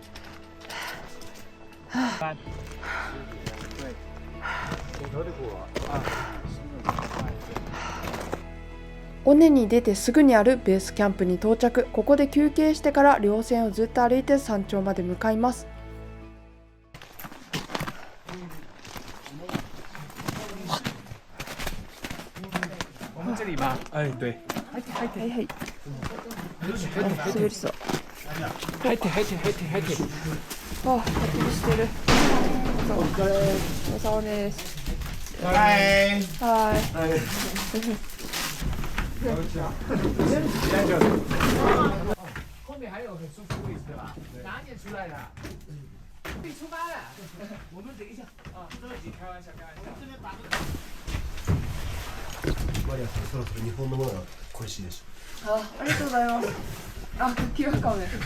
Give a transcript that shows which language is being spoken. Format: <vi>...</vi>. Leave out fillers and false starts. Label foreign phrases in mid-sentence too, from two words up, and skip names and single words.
<ja>尾根に出てすぐにあるベースキャンプに到着。ここで休憩してから稜線をずっと歩いて山頂まで向かいます。</ja> <zh>我们这里吗？哎，对。</zh> <ja>はいはい。滑りそう。入って入って入って入って。あ、焚き火してる。お疲れ様です。はい。はい。</ja> <zh>后面还有很舒服的位置对吧？哪点出来的？可以出发了。我们等一下啊，对不起，开玩笑开玩笑。这边把</zh> <ja>マリアさん、そろそろ日本のものが恋しいでしょ。ありがとうございます。あ、気がかめ。</ja>